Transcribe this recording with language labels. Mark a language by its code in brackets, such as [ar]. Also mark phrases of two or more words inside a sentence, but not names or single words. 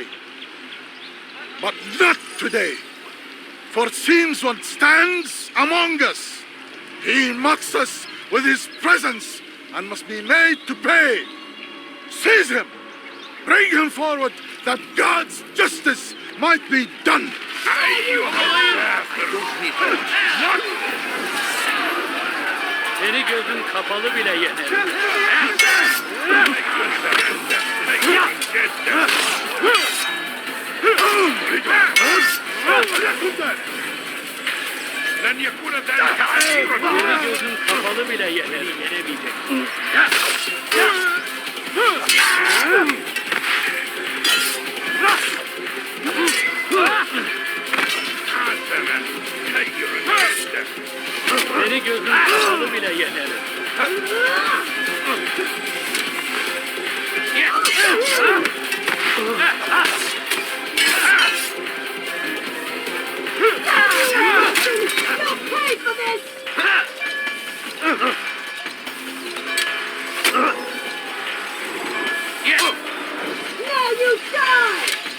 [en] But not today, for it seems one stands among us. He mocks us with his presence and must be made to pay. Seize him! Bring him forward that God's justice might be done! [tr] Seni gözün kapalı bile yenerim. [ar] لن يكون ذلك عسيرا. [tr] Seni gözün kapalı bile yenerim. Yenemeyeceksin. Seni gözün kapalı bile yenerim. [en] You'll pay for this! Now you die!